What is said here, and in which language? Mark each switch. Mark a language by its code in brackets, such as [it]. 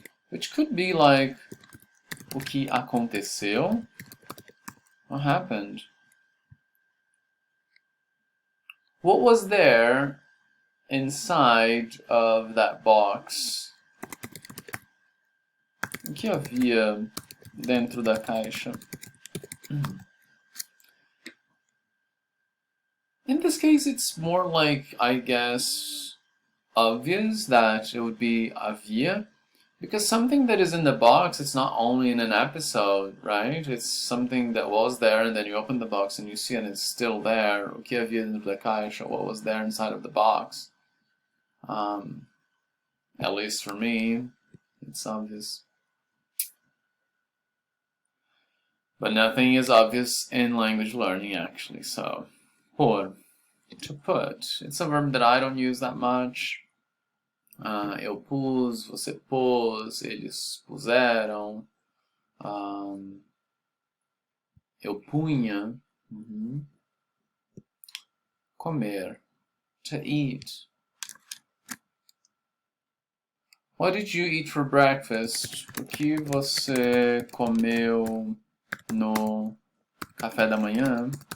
[en] Which could be like, [pt] o que aconteceu? [en] What happened? What was there inside of that box? [pt] O que havia dentro da caixa? [en] In this case, it's more like, I guess, obvious that it would be havia, because something that is in the box, it's not only in an episode, right? It's something that was there, and then you open the box and you see and it's still there. [pt] O que havia dentro da caixa? [en] What was there inside of the box? At least for me, it's obvious. But nothing is obvious in language learning, actually. So, pôr, to put. It's a verb that I don't use that much. [pt] Eu pus, você pôs, eles puseram. Eu punha. [en] Comer, to eat. What did you eat for breakfast? [pt] O que você comeu no café da manhã?